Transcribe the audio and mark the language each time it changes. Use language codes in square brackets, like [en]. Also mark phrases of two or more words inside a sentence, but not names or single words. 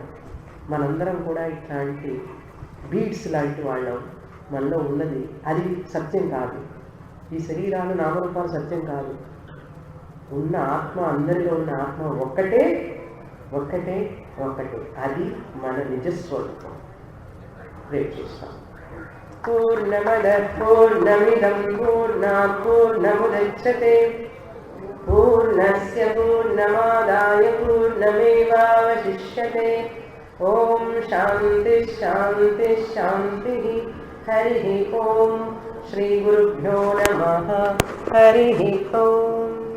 [te] మనందరం కూడా ఇట్లాంటి బీడ్స్ లాంటి వాళ్ళం. మనలో ఉన్నది అది సత్యం కాదు. ఈ శరీరాలు, నామరూపాలు సత్యం కాదు. ఉన్న ఆత్మ, అందరిలో ఉన్న ఆత్మ ఒక్కటే, ఒక్కటే, ఒక్కటే. అది మన నిజస్వరూపం. రేపు చూస్తాం. [sa] పూర్ణమద పూర్ణమిదం పూర్ణాత్ పూర్ణముదచ్యతే పూర్ణస్య పూర్ణమాదాయ పూర్ణమేవావశిష్యతే. ఓం శాంతి శాంతి శాంతి. హరి ఓం. శ్రీ గురుభ్యో నమః. హరి ఓం.